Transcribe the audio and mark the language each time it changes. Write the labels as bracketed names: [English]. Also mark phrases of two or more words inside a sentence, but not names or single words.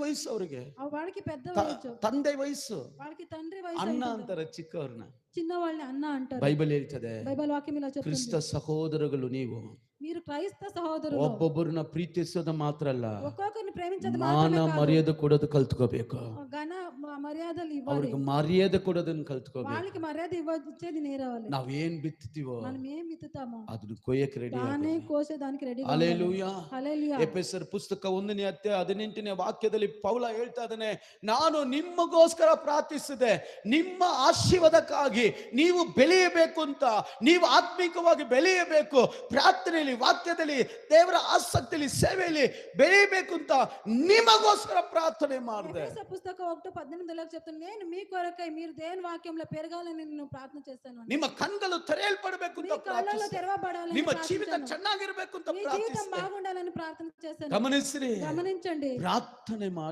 [Kannada] ವಯಸ್ಸು ಅವ್ರಿಗೆ, [Telugu] వాళ్ళకి పెద్ద వయసు, [Kannada] ತಂದೆ ವಯಸ್ಸು, [Telugu] వాళ్ళకి తండ్రి వయసు [Kannada] ಅಣ್ಣ [Telugu] అవుతుంది. [Kannada] ಅಂತಾರೆ ಚಿಕ್ಕವ್ರನ್ನ. [Telugu] చిన్న వాళ్ళని అన్న అంటారు. [Kannada] ಬೈಬಲ್ ಹೇಳ್ತದೆ, [Telugu] బైబిల్ వాక్యం ఇలా చెప్తుంది, [Kannada] ಕ್ರಿಸ್ತ ಸಹೋದರಗಳು ನೀವು [Telugu] మీరు క్రైస్త సహోదరులు. [Kannada] ಒಬ್ಬೊಬ್ಬರನ್ನ ಪ್ರೀತಿಸೋದು ಮಾತ್ರ ಅಲ್ಲ, [Telugu] ఒక్కొక్కరిని ప్రేమించడం [Kannada] ಮಾನ [Telugu] మాత్రమే కాదు, [Kannada] ಮರ್ಯಾದೆ ಕೊಡೋದು ಕಲ್ತ್ಕೋಬೇಕು. [Telugu] ఘన మర్యాదలు ఇవ్వాలి, [Kannada] ಅವ್ರಿಗೆ ಮರ್ಯಾದೆ ಕೊಡೋದನ್ನ ಕಲ್ತ್ಕೋಬೇಕು. [Telugu] వాళ్ళకి మర్యాద ఇచ్చేది నేర్వాలి. [Kannada] ನಾವೇನ್ ಬಿತ್ತುತ್ತೀವೋ [Telugu] మనం ఏం విత్తుతామో [Kannada] ಅದನ್ನ ಕೊಯ್ಯಕ್ಕೆ ರೆಡಿ. [Telugu] దానే కోసేదానికి రెడీ. [Kannada] ಹಲ್ಲೆಲೂಯಾ. [Telugu] హల్లెలూయా. [Kannada] ಎಫೆಸರ್ ಪುಸ್ತಕ 1ನೇ ಅಧ್ಯಾಯ 18ನೇ ವಾಕ್ಯದಲ್ಲಿ ಪೌಲ ಹೇಳ್ತಾ ಇದ್ದಾನೆ, ನಾನು ನಿಮಗೋಸ್ಕರ ಪ್ರಾರ್ಥಿಸಿದೆ, ನಿಮ್ಮ ಆಶೀರ್ವಾದಕ್ಕಾಗಿ ನೀವು ಬೆಳೆಯಬೇಕು ಅಂತ, ನೀವು ಆತ್ಮಿಕವಾಗಿ ಬೆಳೆಯಬೇಕು, ಪ್ರಾರ್ಥನೆಯಲ್ಲಿ, ವಾಕ್ಯದಲ್ಲಿ, ದೇವರ ಆಸಕ್ತಿಯಲ್ಲಿ, ಸೇವೆಯಲ್ಲಿ ಬೆಳೆಯಬೇಕು ಅಂತ ನಿಮಗೋಸ್ಕರ ಪ್ರಾರ್ಥನೆ ಮಾಡಿದೆ. [Telugu] ఎఫెస పుస్తకం 1:18 చెప్తాను, నేను మీ కొరకై మీరు దేవుని వాక్యంలో పెరగాలని నేను ప్రార్థన చేస్తాను. [Kannada] ನಿಮ್ಮ ಕಣ್ಗಳು ತೆರೆಯಲ್ಪಡಬೇಕು ಅಂತ [Telugu] కళ్ళలో [Kannada] ಪ್ರಾರ್ಥಿಸಿದೆ. [Telugu] తెరవబడాలని, [Kannada] ನಿಮ್ಮ ಜೀವಿತ ಚೆನ್ನಾಗಿರಬೇಕು ಅಂತ [Telugu] మీ జీవితం [Kannada] ಪ್ರಾರ್ಥಿಸಿದೆ. [Telugu] బాగుండాలని ప్రార్థన చేస్తాను. [Kannada] ಗಮನಿಸ್ರಿ, [Telugu] గమనించండి, [Kannada] ಪ್ರಾರ್ಥನೆ ಮಾಡಿ.